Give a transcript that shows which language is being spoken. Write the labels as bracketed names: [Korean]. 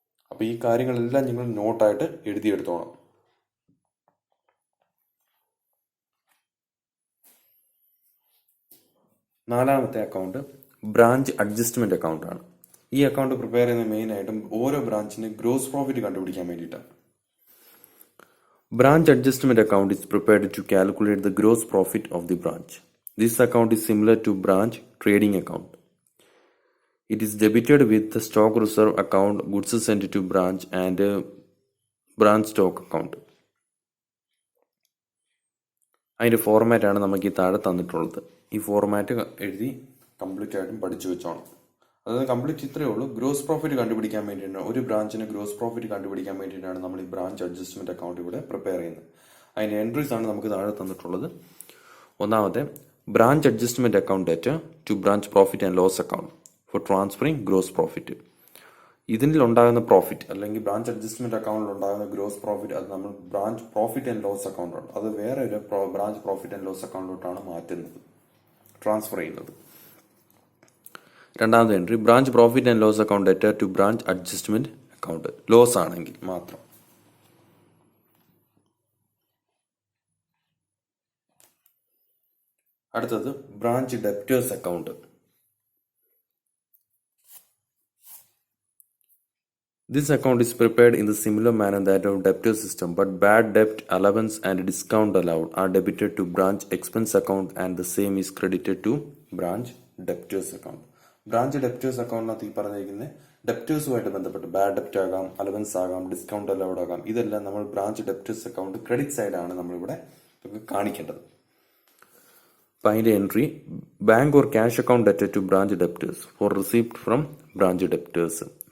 [Malayalam] അപ്പോൾ ഈ കാര്യങ്ങളെല്ലാം നിങ്ങൾ നോട്ടായിട്ട് എഴുതിയെടുത്തോണം. നാലാമത്തെ അക്കൗണ്ട് ബ്രാഞ്ച് അഡ്ജസ്റ്റ്മെന്റ് അക്കൗണ്ട് ആണ്. ഈ അക്കൗണ്ട് പ്രിപ്പയർ ചെയ്യുന്ന മെയിൻ ആയിട്ടും ഓരോ ബ്രാഞ്ചിന് ഗ്രോസ് പ്രോഫിറ്റ് കണ്ടുപിടിക്കാൻ വേണ്ടിയിട്ടാണ്. [English] Branch adjustment account is prepared to calculate the gross profit of the branch. This account is similar to branch trading account. It is debited with the stock reserve account, goods sent to branch, and branch stock account. [Malayalam] അതിൻ്റെ ഫോർമാറ്റാണ് നമുക്ക് ഈ താഴെ തന്നിട്ടുള്ളത്. ഈ format എഴുതി complete ആയിട്ടും പഠിച്ചു വെച്ചോണം. അതായത് കംപ്ലീറ്റ് ഇത്രയേ ഉള്ളൂ. ഗ്രോസ് പ്രോഫിറ്റ് കണ്ടുപിടിക്കാൻ വേണ്ടിയിട്ടാണ്, ഒരു ബ്രാഞ്ചിന് ഗ്രോസ് പ്രോഫിറ്റ് കണ്ടുപിടിക്കാൻ വേണ്ടിയിട്ടാണ് നമ്മൾ ഈ ബ്രാഞ്ച് അഡ്ജസ്റ്റ്മെന്റ് അക്കൗണ്ട് ഇവിടെ പ്രിപ്പയർ ചെയ്യുന്നത്. അതിന്റെ എൻട്രീസ് ആണ് നമുക്ക് താഴെ തന്നിട്ടുള്ളത്. ഒന്നാമത്തെ, [English] Branch adjustment account ഡെറ്റ two branch profit and loss account for transferring gross profit. [Malayalam] ഇതിൽ ഉണ്ടാകുന്ന പ്രോഫിറ്റ് അല്ലെങ്കിൽ ബ്രാഞ്ച് അഡ്ജസ്റ്റ്മെന്റ് അക്കൗണ്ടിൽ ഉണ്ടാകുന്ന ഗ്രോസ് പ്രോഫിറ്റ്, അത് നമ്മൾ branch profit and loss account, അത് വേറെ ഒരു ബ്രാഞ്ച് പ്രോഫിറ്റ് ആൻഡ് ലോസ് അക്കൗണ്ടിലോട്ടാണ് മാറ്റുന്നത്, ട്രാൻസ്ഫർ ചെയ്യുന്നത്. രണ്ടാമത്തെ entry, [English] branch profit and loss account ഡെറ്റ two branch adjustment account, [Malayalam] loss ആണെങ്കിൽ മാത്രം. അടുത്തത് branch debtors account. [English] This account is prepared in the similar manner that of debtor system, but bad debt allowance and discount allowed are debited to branch expense account and the same is credited to branch debtors account. [Malayalam] Branch debtors അക്കൗണ്ടിനകത്ത് ഈ പറഞ്ഞിരിക്കുന്നത് ഡെപ്റ്റേഴ്സുമായിട്ട് ബന്ധപ്പെട്ട് bad ഡെപ്റ്റ് ആകാം, allowance ആകാം, discount allowed ആകാം. ഇതെല്ലാം നമ്മൾ branch debtors account credit സൈഡാണ് നമ്മളിവിടെ കാണിക്കേണ്ടത്. അപ്പം അതിൻ്റെ entry, [English] Bank or cash account debtor two branch debtors four receipt from branch debtors.